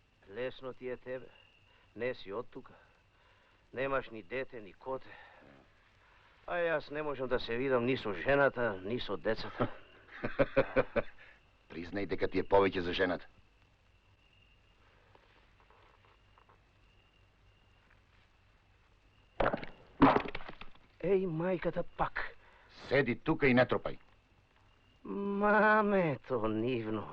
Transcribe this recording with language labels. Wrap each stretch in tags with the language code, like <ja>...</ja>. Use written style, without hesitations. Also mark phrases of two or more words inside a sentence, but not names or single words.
<mk>Lesno ti je tebe. Nesi od tuga. Nemaš ni dete, ni kote. A jas ne možem da se vidam ni so ženata, ni so decata. Priznaj дека ти е повеќе за жената. Ей, майката пак. Седи тука и не тропај. Маме, то нивно.</mk>